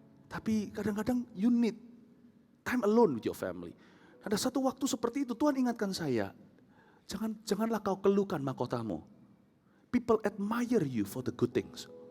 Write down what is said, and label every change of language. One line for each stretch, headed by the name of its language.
Indonesian: Tapi kadang-kadang
English: you need time alone with your family.
Indonesian: Ada satu waktu seperti itu Tuhan ingatkan saya, janganlah kau keluhkan mahkotamu.
English: People admire you for the good things.